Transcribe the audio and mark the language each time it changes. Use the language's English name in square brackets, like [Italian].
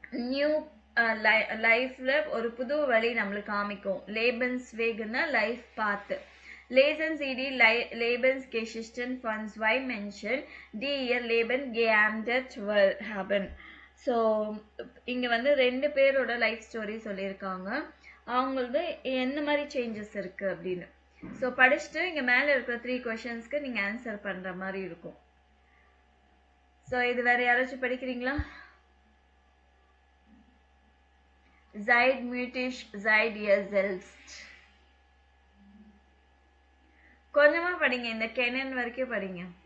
[Tamil] New லைஃப்ல ஒரு புது வழி நம்மளுக்கு காமிக்கும். லேபன்ஸ் வேகுன்னா லைஃப் பாத். [German] Lesens ed Lebensgeschichten von zwei Menschen, die ihr Leben geändert haben. [Tamil] So இங்கே வந்து 2 பேரோட லைஃப் ஸ்டோரி சொல்லியிருக்காங்க. அவங்களது எந்த மாதிரி சேஞ்சஸ் இருக்கு அப்படின்னு. ஸோ படிச்சுட்டு இங்கே மேலே இருக்கிற 3 கொஷின்ஸ்க்கு நீங்கள் ஆன்சர் பண்ணுற மாதிரி இருக்கும். ஸோ இது வேற யாராச்சும் படிக்கிறீங்களா? [German] Seid mutig, seid ihr selbst. [Tamil] கொஞ்சமா படிங்க, இந்த கெனன் வரைக்கும் படிங்க.